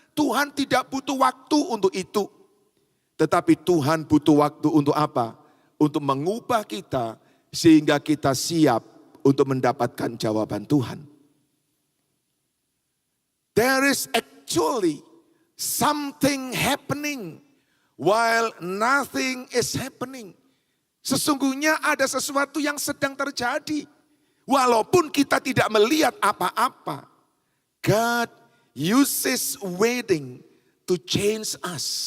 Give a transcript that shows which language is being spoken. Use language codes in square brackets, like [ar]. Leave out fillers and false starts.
[id] Tuhan tidak butuh waktu untuk itu. Tetapi Tuhan butuh waktu untuk apa? Untuk mengubah kita sehingga kita siap untuk mendapatkan jawaban Tuhan. [en] There is actually something happening while nothing is happening. [id] Sesungguhnya ada sesuatu yang sedang terjadi. Walaupun kita tidak melihat apa-apa. [en] God uses waiting to change us.